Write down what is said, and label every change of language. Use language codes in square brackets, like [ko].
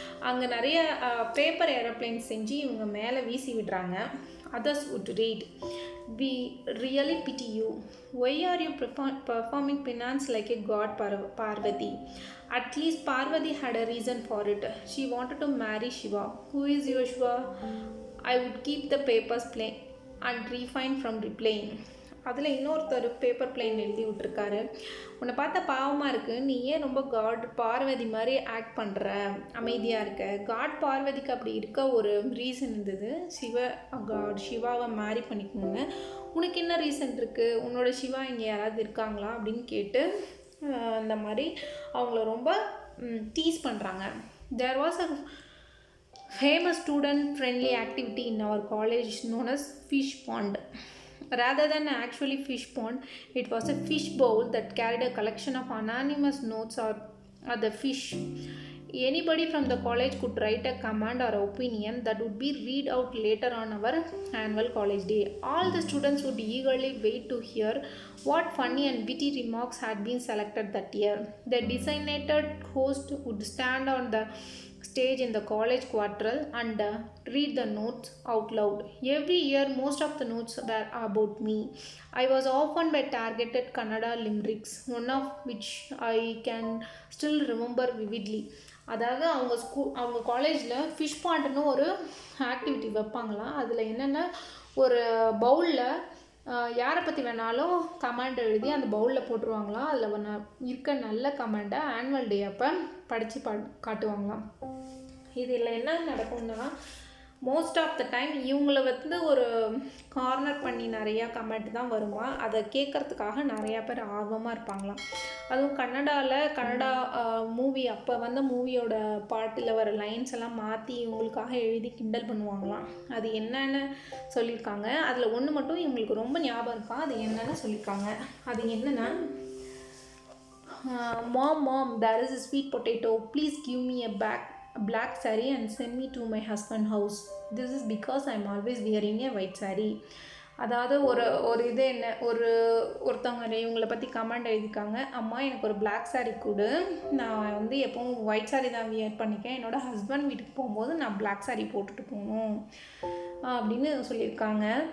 [ta] அங்கே நிறைய paper aeroplane செஞ்சு இவங்க மேலே வீசி விடுறாங்க. [en] Others would read, we really pity you. Why are you performing penance like a god, Parvati? At least Parvati had a reason for it. She wanted to marry Shiva. Who is your Shiva? I would keep the papers plain and refrain from replying. [ta] அதில் இன்னொருத்தர் paper plane எழுதி விட்டுருக்காரு, உன்னை பார்த்தா பாவமாக இருக்குது, நீ ஏன் ரொம்ப காட் பார்வதி மாதிரி ஆக்ட் பண்ணுற, அமைதியாக இருக்க. காட் பார்வதிக்கு அப்படி இருக்க ஒரு ரீசன் இருந்தது, சிவாவை மேரி பண்ணிக்கணுன்னு. உனக்கு என்ன ரீசன் இருக்குது, உன்னோட சிவா இங்கே யாராவது இருக்காங்களா அப்படின்னு கேட்டு இந்த மாதிரி அவங்கள ரொம்ப டீஸ் பண்ணுறாங்க. [en] There was a famous student friendly activity in our college known as fish pond. Rather than actually fish pond, it was a fish bowl that carried a collection of anonymous notes or the fish. Anybody from the college could write a comment or opinion that would be read out later on our annual college day. All the students would eagerly wait to hear what funny and witty remarks had been selected that year. The designated host would stand on the stage in the college quarter and read the notes out loud. Every year most of the notes were about me. I was often by targeted Kannada limericks, one of which I can still remember vividly. [ta] அதாவது அவங்க காலேஜில் fish பாண்டுன்னு ஒரு activity வைப்பாங்களாம். அதில் என்னென்னா, ஒரு பவுலில் யாரை பற்றி வேணாலும் கமெண்ட் எழுதி அந்த பவுலில் போட்டுருவாங்களாம். அதில் இருக்க நல்ல கமெண்ட்டை ஆனுவல் டே அப்போ படித்து காட்டுவாங்களாம். இதில் என்ன நடக்கும்னா, மோஸ்ட் ஆஃப் த டைம் இவங்கள வந்து ஒரு கார்னர் பண்ணி நிறையா கமெண்ட் தான் வருமா. அதை கேட்குறதுக்காக நிறையா பேர் ஆர்வமாக இருப்பாங்களாம். அதுவும் கன்னடா மூவி அப்போ வந்து மூவியோட பாட்டில் வர லைன்ஸ் எல்லாம் மாற்றி இவங்களுக்காக எழுதி கிண்டல் பண்ணுவாங்களாம். அது என்னென்னு சொல்லியிருக்காங்க. அதில் ஒன்று மட்டும் இவங்களுக்கு ரொம்ப ஞாபகம் இருக்கா. அது என்னென்னு சொல்லியிருக்காங்க. அது என்னென்னா, [en] mom, there is a sweet potato. Please give me a black saree and send me to my husband house. This is because I am always wearing a white saree. [ta] அதாவது ஒரு இது என்ன, ஒருத்தவங்க இவங்களை பற்றி கமெண்ட் எழுதிக்காங்க, அம்மா எனக்கு ஒரு பிளாக் சாரீ கொடு, நான் வந்து எப்பவும் ஒயிட் சாரீ தான் வியர் பண்ணிக்கேன், என்னோடய ஹஸ்பண்ட் வீட்டுக்கு போகும்போது நான் பிளாக் சாரீ போட்டுட்டு போகணும் அப்படின்னு சொல்லியிருக்காங்க.